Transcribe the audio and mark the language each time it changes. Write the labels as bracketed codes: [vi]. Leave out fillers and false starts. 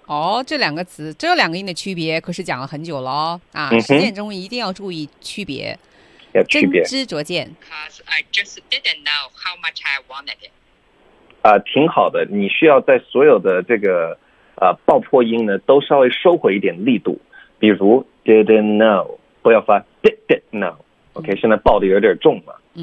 [zh] 哦，这两个词，这两个音的区别可是讲了很久了、实践中一定要注意区别，要区别，真知灼见。 [en] Because I just didn't know how much I wanted it. [zh] 挺好的，你需要在所有的这个爆破音呢，都稍微收回一点力度。比如 [en] didn't know， [zh] 不要发 didn't know。 OK，、现在爆的有点重了。